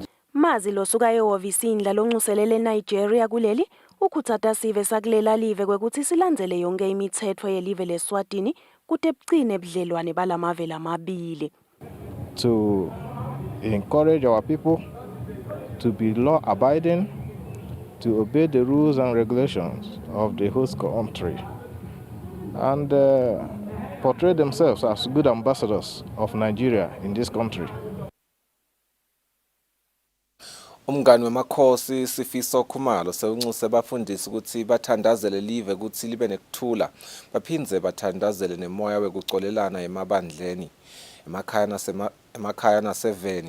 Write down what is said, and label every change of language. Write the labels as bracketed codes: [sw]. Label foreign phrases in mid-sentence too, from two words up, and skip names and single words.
[ss] Mazi losuka ehhovisini laloncuselele Nigeria kuleli ukhutsata sive sakulela live kwekuthi silandzele yonke imitsetfo yelive leSwatini kute bucine budlelwane balamave lamabili. [en] To encourage our people to be law abiding, to obey the rules and regulations of the host country, and portray themselves as good ambassadors of Nigeria in this country. [ss] Umngani wemakhosi Sifiso Khumalo sewuncuse abafundisi ukuthi bathandazele live ukuthi libe nekuthula baphindze bathandazele nemoya wekucolelana emabandleni emakhaya naseveni.